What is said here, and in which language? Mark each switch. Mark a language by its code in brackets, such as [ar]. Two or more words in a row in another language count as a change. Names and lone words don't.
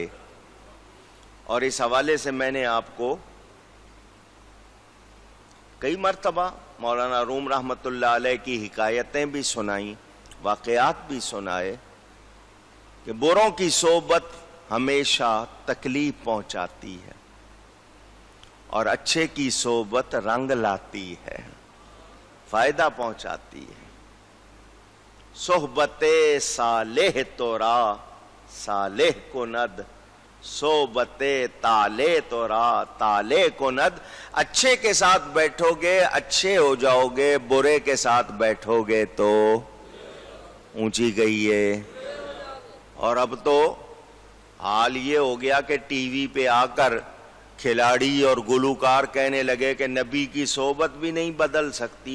[ur] اور اس حوالے سے میں نے آپ کو کئی مرتبہ مولانا روم [ar] رحمۃ اللہ علیہ [ur] کی حکایتیں بھی سنائیں، واقعات بھی سنائے کہ بروں کی صحبت ہمیشہ تکلیف پہنچاتی ہے اور اچھے کی صحبت رنگ لاتی ہے، فائدہ پہنچاتی ہے. [fa] صحبت صالح تورا صالح کند، صحبت طالح تورا طالح کند. [ur] اچھے کے ساتھ بیٹھو گے اچھے ہو جاؤ گے، برے کے ساتھ بیٹھو گے تو اونچی گئی ہے. اور اب تو حال یہ ہو گیا کہ ٹی وی پہ آ کر کھلاڑی اور گلوکار کہنے لگے کہ نبی کی صحبت بھی نہیں بدل سکتی.